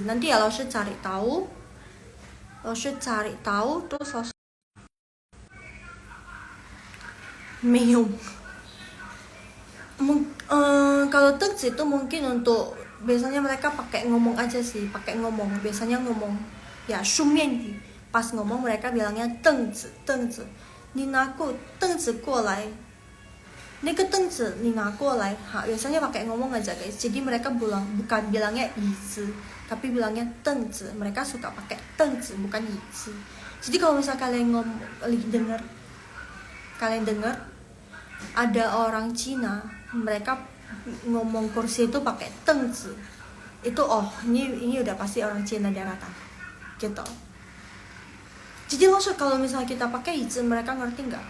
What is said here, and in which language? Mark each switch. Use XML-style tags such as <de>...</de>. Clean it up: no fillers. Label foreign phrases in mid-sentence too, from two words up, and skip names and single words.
<id>Nanti ya langsung cari tahu, terus langsung meong. Kalau 凳子 itu mungkin untuk biasanya mereka pakai ngomong aja sih, biasanya ngomong ya 书面语. Pas ngomong mereka bilangnya 凳子.</id> <zh>你拿过凳子过来. 那个凳子你拿过来.</zh> <id>Biasanya pakai ngomong aja guys. Jadi mereka bukan bilangnya 椅子, tapi bilangnya 凳子. Mereka suka pakai 凳子, bukan 椅子. Jadi kalau misalnya kalian dengar ada orang Cina, mereka ngomong kursi itu pakai 凳子, itu ini udah pasti orang Cina daratan gitu. Jadi langsung kalau misalnya kita pakai 椅子, mereka ngerti nggak?</id>